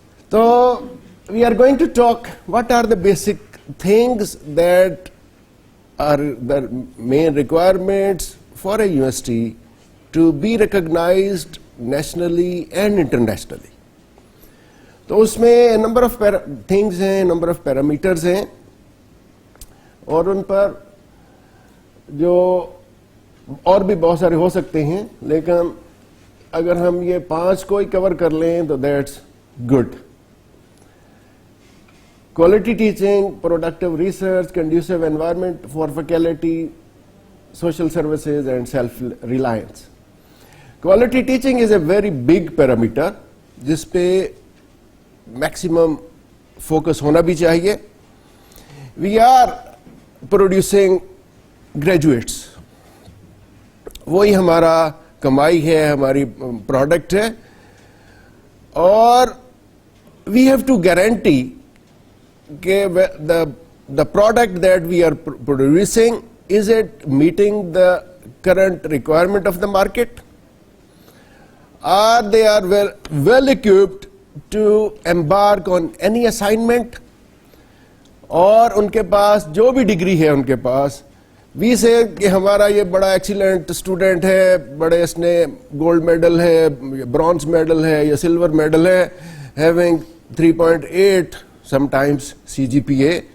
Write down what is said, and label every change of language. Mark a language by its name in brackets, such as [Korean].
[English] So we are going to talk what are the basic things that are the main requirements for a university to be recognized nationally and internationally. [Urdu] تو اس میں number of things ہیں, number of parameters ہیں, اور ان پر جو اور بھی بہت سارے ہو سکتے ہیں, لیکن اگر ہم یہ 5 کو ہی کور کر لیں تو [English] That's good. Quality teaching, productive research, conducive environment for faculty, social services and self reliance. Quality teaching is a very big parameter [Urdu] جس پہ میکسیمم فوکس ہونا بھی چاہیے. [English] we are producing graduates, [Urdu] وہی ہمارا کمائی ہے, ہماری پروڈکٹ ہے, [English] اور we have to guarantee کہ the product that we are producing, is it meeting the current requirement of the market? Are they are well equipped to embark on any assignment? [Urdu] اور ان کے پاس جو بھی ڈگری ہے ان کے پاس, وی سے کہ ہمارا یہ بڑا ایکسیلنٹ اسٹوڈنٹ ہے, بڑے اس نے گولڈ میڈل ہے, برونز میڈل ہے یا سلور میڈل ہے, ہیونگ 3.8 sometimes CGPA,